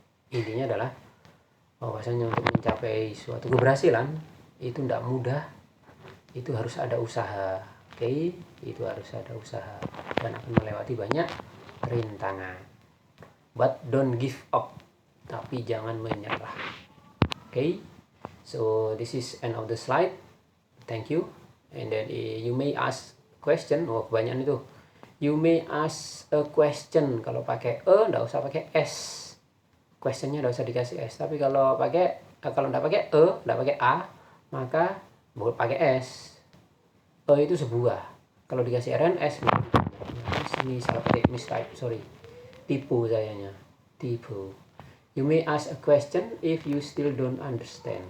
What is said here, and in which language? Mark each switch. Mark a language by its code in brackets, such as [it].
[id] Intinya adalah bahwasanya untuk mencapai suatu keberhasilan itu tidak mudah. Itu harus ada usaha. Oke, itu harus ada usaha dan akan melewati banyak rintangan. [en] But don't give up. [id] Tapi jangan menyerah. [en] Okay, so this is end of the slide. Thank you. And then you may ask question. [id] Kebanyakan itu. [en] You may ask a question. [id] Kalau pakai nggak usah pakai s. Questionnya nggak usah dikasih s. Tapi kalau nggak pakai nggak pakai a, maka boleh pakai s. Itu sebuah. Kalau dikasih RNS, ini salah ketik, [en] mistype, sorry. [id] Tipu sayanya. Tipu. [en] You may ask a question if you still don't understand.